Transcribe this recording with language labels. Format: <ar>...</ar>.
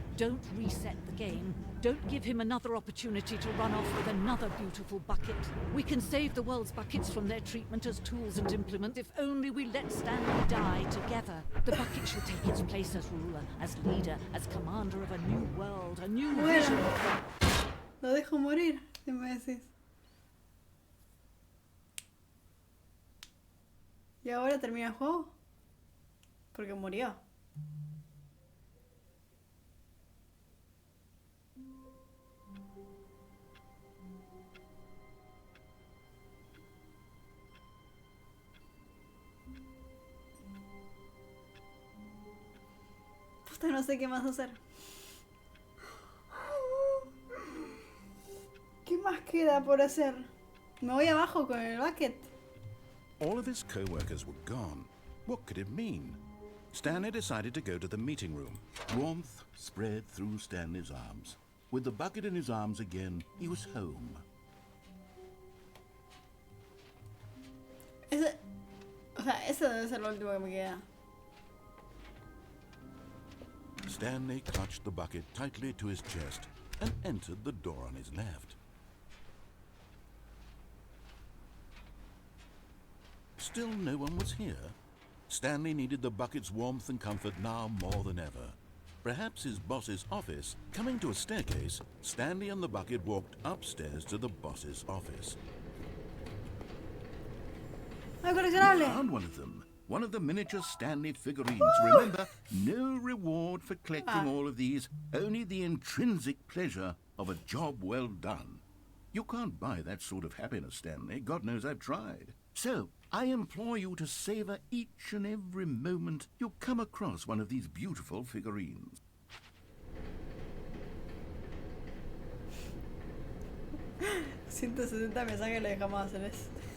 <en>Don't reset the game. Don't give him another opportunity to run off with another beautiful bucket. We can save the world's buckets from their treatment as tools and implements if only we let Stanley die together. The bucket shall take its place as ruler, as leader, as commander of a new world, a new vision.</en> <es>Lo dejo morir, si me decís. ¿Y ahora termina el juego? Porque murió. Puta, no sé qué más hacer. ¿Qué más queda por hacer? Me voy abajo con el bucket.</es> <en>All of his co-workers were gone. What could it mean? Stanley decided to go to the meeting room. Warmth spread through Stanley's arms. With the bucket in his arms again, he was home.</en> <es>Ese debe ser lo último que me queda.</es> <en>Stanley clutched the bucket tightly to his chest and entered the door on his left. Still no one was here. Stanley needed the bucket's warmth and comfort now more than ever. Perhaps his boss's office. Coming to a staircase, Stanley and the bucket walked upstairs to the boss's office.</en> <es>¡Ay, coleccionable!</es> <en>Found one of them. One of the miniature Stanley figurines. Remember, no reward for collecting all of these, only the intrinsic pleasure of a job well done. You can't buy that sort of happiness, Stanley. God knows I've tried. So, I implore you to savor each and every moment you come across one of these beautiful figurines.</en> <es>160 mensajes le dejamos hacer eso.</es>